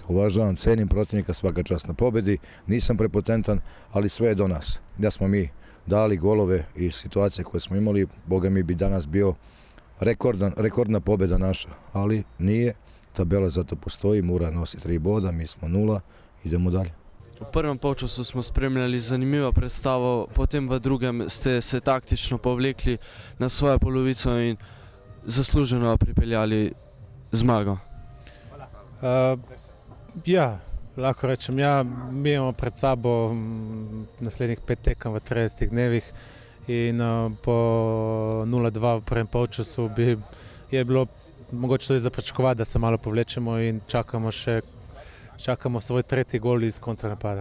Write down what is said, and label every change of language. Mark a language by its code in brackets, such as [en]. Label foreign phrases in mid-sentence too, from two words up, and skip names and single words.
[sr] Uvažavam, cenim protivnika, svaka čast na pobedi. Nisam prepotentan, ali sve je do nas. Da smo mi dali golove i situacije koje smo imali, boga mi bi danas bio rekordna pobeda naša, ali nije. Tabela zato postoji, Mura nosi 3 boda, mi smo 0, idemo dalje. [sl] V prvem polčasu smo spremljali zanimivo predstavo, potem v drugem ste se taktično povlekli na svojo polovico in zasluženo pripeljali zmago. Ja, lahko rečem, mi imamo pred sabo naslednjih 5 tekem v 30 dnevih in po 0-2 v prvem polčasu je bilo mogoče tudi za pričakovati, da se malo povlečemo in čakamo svoj tretji gol iz kontranapada.